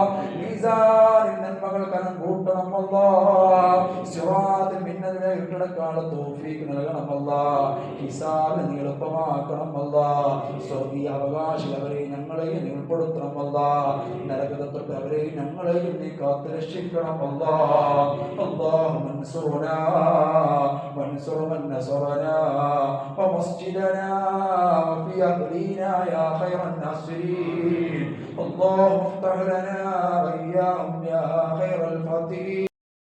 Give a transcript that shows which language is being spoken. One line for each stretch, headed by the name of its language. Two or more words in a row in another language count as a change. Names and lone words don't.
Malayalam: മീസാനിൽ നന്മകൾ കനം കൂട്ടണം അല്ലാഹ്. സിറാത്തിൽ മിന്നലിനെ ഇട്ടടക്കാനുള്ള തൗഫീഖ് നൽകണം അല്ലാഹ്. ഹിസാബ് നീ എളുപ്പമാക്കണം അല്ലാഹ്. സ്വർഗീയ അവകാശി അവരെ ഞങ്ങളെയും നീ ഉൾപ്പെടുത്തണം അല്ലാഹ്. നരകത്തൊട്ട് അവരെയും ഞങ്ങളെയും നീ കാത്തു രക്ഷിക്കണം അല്ലാഹ്.
Arabic: اللهم انصرنا وانصر من نصرنا ومسجدنا وفي أهلنا يا خير الناصرين. اللهم افتح لنا وإياهم يا خير الفاتحين.